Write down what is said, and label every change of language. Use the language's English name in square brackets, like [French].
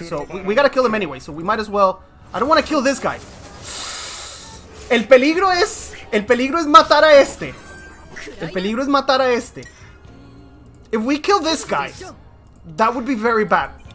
[English] So we gotta kill them anyway. So we might as well. I don't want to kill this guy. [Spanish] El peligro es matar a este. El peligro es matar a este. [English] If we kill this guy, that would be very bad.